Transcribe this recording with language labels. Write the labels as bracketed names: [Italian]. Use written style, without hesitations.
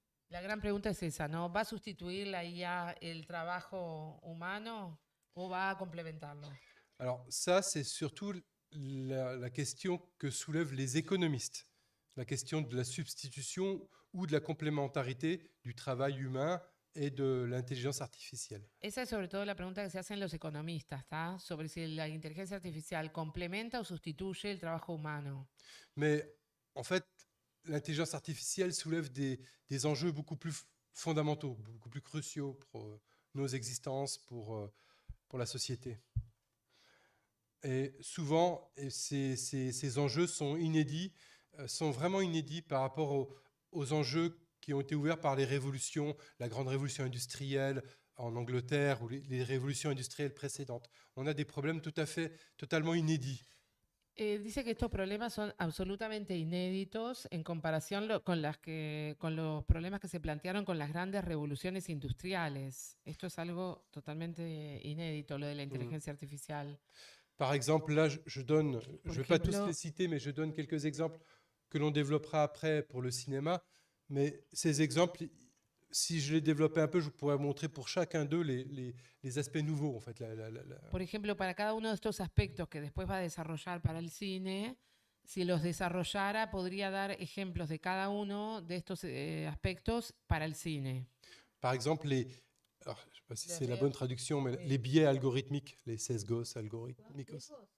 [Spanish] La gran pregunta es esa, ¿no? ¿Va a sustituir la IA el trabajo humano o va a complementarlo? [French] Alors ça, c'est surtout la question que soulèvent les économistes, la question de la substitution ou de la complémentarité du travail humain et de l'intelligence artificielle. [Spanish] Esa es sobre todo la pregunta que se hacen los economistas, ¿está? Sobre si la inteligencia artificial complementa o sustituye el trabajo humano. [French] Mais en fait, l'intelligence artificielle soulève des enjeux beaucoup plus fondamentaux, beaucoup plus cruciaux pour nos existences, pour la société. Et souvent, ces enjeux sont inédits, sont vraiment inédits par rapport aux enjeux qui ont été ouverts par les révolutions, la grande révolution industrielle en Angleterre ou les révolutions industrielles précédentes. On a des problèmes totalement inédits. [Spanish] Dice que estos problemas son absolutamente inéditos en comparación con los problemas que se plantearon con las grandes revoluciones industriales. Esto es algo totalmente inédito, lo de la inteligencia artificial. [French] Par exemple, là, je ne vais pas tous les citer, mais je donne quelques exemples que l'on développera après pour le cinéma. Mais ces exemples, si je les développais un peu, je pourrais montrer pour chacun d'eux les aspects nouveaux, en fait. [Spanish] Por ejemplo, para cada uno de estos aspectos que después va a desarrollar para el cine, si los desarrollara, podría dar ejemplos de cada uno de estos aspectos para el cine. [French] Par exemple, alors, je ne sais pas si c'est la bonne traduction, mais les biais algorithmiques, les [Spanish] sesgos algorithmicos.